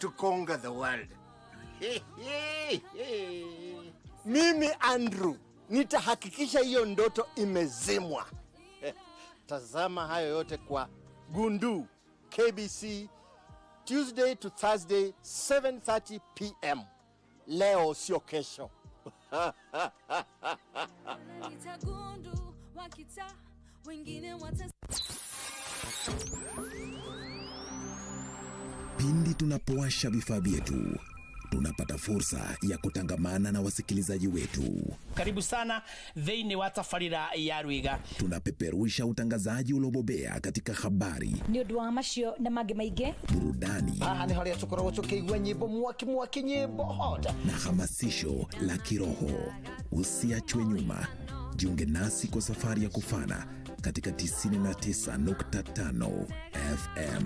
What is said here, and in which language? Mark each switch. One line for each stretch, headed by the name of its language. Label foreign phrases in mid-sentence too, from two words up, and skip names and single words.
English: to conquer the world.
Swahili: Mimi Andrew nitahakikisha hiyo ndoto imezimwa. Tazama hayo yote kwa Gundu KBC
English: Tuesday to Thursday
Swahili: 7:30 p.m. Leo sio kesho. Pindi tunapowasha vifaa vyetu, tunapata fursa ya kutangamana na wasikilizaji wetu. Karibu sana
Kikuyu: thĩinĩ wa tabarĩra ya Rwiga.
Swahili: Tunapeperusha utangazaji uliobobea katika habari,
Kikuyu: nĩ ũndũ wa macio na mangĩ maingĩ,
Swahili: burudani,
Kikuyu: haha nĩ harĩa tũkoragwo tũkĩigua nyĩmbo mwaki nyĩmbo hota
Swahili: na hamasisho la kiroho. Usiachwe nyuma, jiunge nasi kwa safari ya kufana katika 99.5 FM.